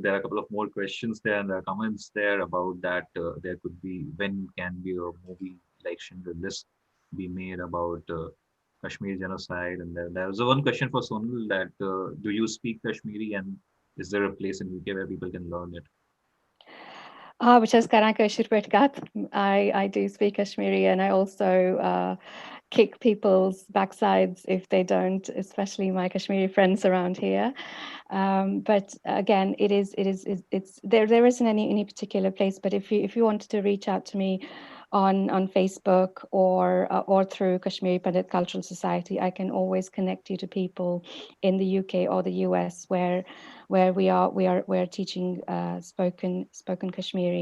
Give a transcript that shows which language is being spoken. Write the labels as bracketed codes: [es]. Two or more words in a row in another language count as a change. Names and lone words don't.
[en] There are a couple of more questions there, and there are comments there about that. There could be, when can be a movie like Schindler List be made about Kashmir genocide? And there was one question for Sonal, that do you speak Kashmiri, and is there a place in UK where people can learn it? [ks] بہٕ چھَس کران کٲشِر پٲٹھۍ کَتھ. [en] I do speak Kashmiri, and I also kick people's backsides if they don't, especially my Kashmiri friends around here. But again, it's there isn't any particular place. But if you wanted to reach out to me on Facebook or through Kashmiri Pandit Cultural Society, I can always connect you to people in the UK or the US where we're teaching spoken Kashmiri.